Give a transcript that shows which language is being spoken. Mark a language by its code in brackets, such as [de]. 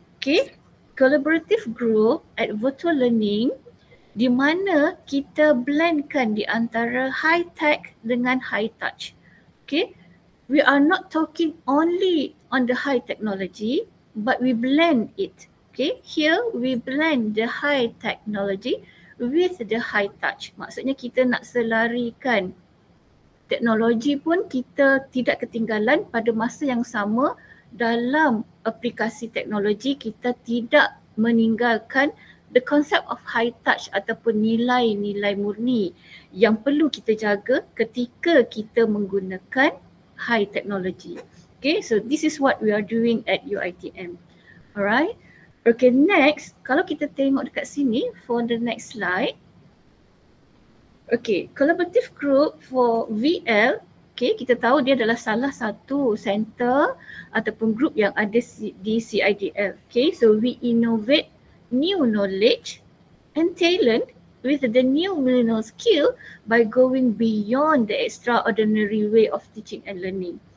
[en] Okay. Collaborative group at virtual learning [ms] di mana kita blendkan di antara [en] high tech dengan high touch. Okay. We are not talking only on the high technology, but we blend it. Okay. Here we blend the high technology with the high touch. [ms] Maksudnya kita nak selarikan teknologi pun kita tidak ketinggalan pada masa yang sama. Dalam aplikasi teknologi kita tidak meninggalkan [en] the concept of high touch [ms] ataupun nilai-nilai murni yang perlu kita jaga ketika kita menggunakan high technology. [en] Okay, so this is what we are doing at UiTM. Alright. Okay, next, [ms] kalau kita tengok dekat sini [en] for the next slide. Okay, collaborative group for VL. [ms] Okay, kita tahu dia adalah salah satu center ataupun group yang ada di CIDL. [en] Okay, so we innovate new knowledge and talent with the new millennial skill by going beyond the extraordinary way of teaching and learning.